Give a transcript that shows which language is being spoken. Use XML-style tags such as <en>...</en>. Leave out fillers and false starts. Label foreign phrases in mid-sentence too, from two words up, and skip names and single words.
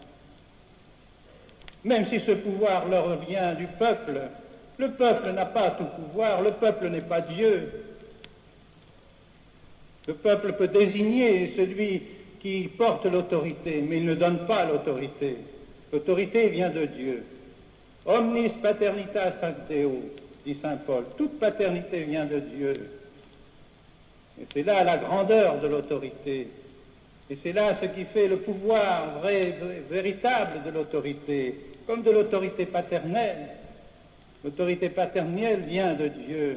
<fr>Même si ce pouvoir leur vient du peuple, le peuple n'a pas tout pouvoir, le peuple n'est pas Dieu. Le peuple peut désigner celui qui portent l'autorité, mais ils ne donnent pas l'autorité. L'autorité vient de Dieu.</fr> <la>Omnis paternitas ac Deo,</la> <fr>dit saint Paul. Toute paternité vient de Dieu. Et c'est là la grandeur de l'autorité. Et c'est là ce qui fait le pouvoir véritable de l'autorité, comme de l'autorité paternelle. L'autorité paternelle vient de Dieu.</fr>